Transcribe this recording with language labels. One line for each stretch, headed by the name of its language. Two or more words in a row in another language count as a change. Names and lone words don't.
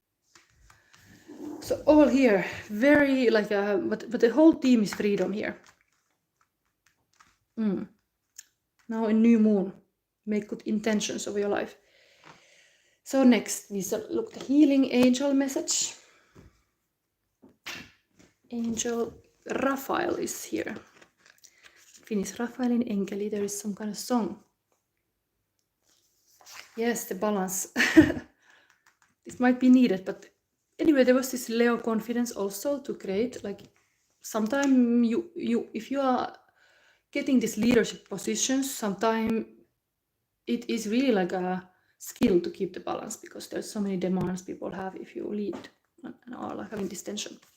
English: So all here very like but the whole theme is freedom here. Now a new moon, make good intentions of your life. So next we look the healing angel message. Angel Raphael is here.
Finnish: Finnish Raphaelin enkeli,
English: there is some kind of song. Yes, the balance. This might be needed, but anyway, there was this Leo confidence also to create, like sometimes you if you are getting these leadership positions, sometimes it is really like a skill to keep the balance, because there's so many demands people have if you lead and are like having this tension.